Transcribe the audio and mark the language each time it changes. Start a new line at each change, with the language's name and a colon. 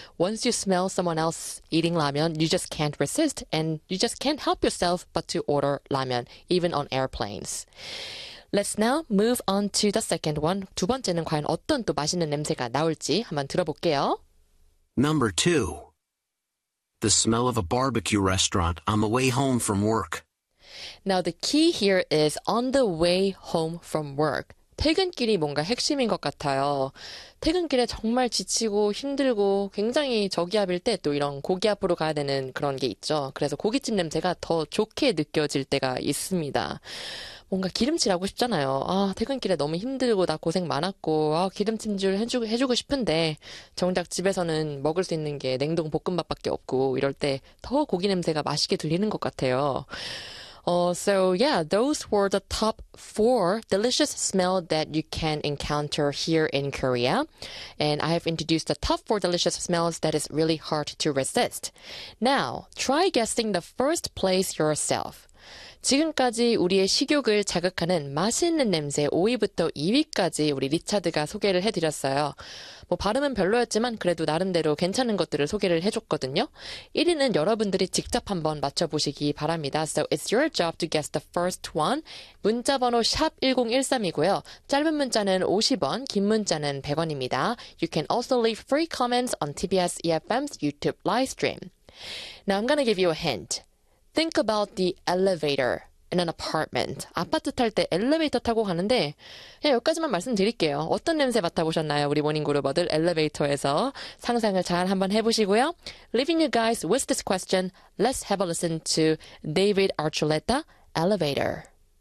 English: Once you smell someone else eating 라면, you just can't resist and you just can't help yourself but to order 라면, even on airplanes. Let's now move on to the second one.
Korean: 두 번째는 과연 어떤 또 맛있는 냄새가 나올지 한번 들어볼게요.
English: Number two. The smell of a barbecue restaurant on the way home from work. Now the key here is on the way home from work.
Korean: 퇴근길이 뭔가 핵심인 것 같아요. 퇴근길에 정말 지치고 힘들고 굉장히 저기압일 때 또 이런 고기압으로 가야 되는 그런 게 있죠. 그래서 고깃집 냄새가 더 좋게 느껴질 때가 있습니다. 뭔가 기름칠하고 싶잖아요. 아, 퇴근길에 너무 힘들고 나 고생 많았고 아, 기름진줄 해주고 싶은데 정작 집에서는 먹을 수 있는 게 냉동 볶음밥밖에 없고 이럴 때 더 고기 냄새가 맛있게 들리는 것 같아요.
English: So yeah, those were the top four delicious smell that you can encounter here in Korea. And I have introduced the top four delicious smells that is really hard to resist. Now, try guessing the first place yourself.
Korean: 지금까지 우리의 식욕을 자극하는 맛있는 냄새 5위부터 2위까지 우리 리차드가 소개를 해드렸어요. 뭐 발음은 별로였지만 그래도 나름대로 괜찮은 것들을 소개를 해줬거든요. 1위는 여러분들이 직접 한번 맞춰보시기 바랍니다.
English: So it's your job to guess the first one.
Korean: 문자번호 샵1013이고요. 짧은 문자는 50원, 긴 문자는 100원입니다.
English: You can also leave free comments on TBS EFM's YouTube live stream. Now I'm gonna give you a hint. Think about the elevator in an apartment.
Korean: 아파트 탈 때 엘리베이터 타고 가는데 예, 여기까지만 말씀드릴게요. 어떤 냄새 맡아보셨나요? 우리 모닝 그룹어들 엘리베이터에서 상상을 잘 한번 해보시고요.
English: Leaving you guys with this question, let's have a listen to David Archuleta, Elevator.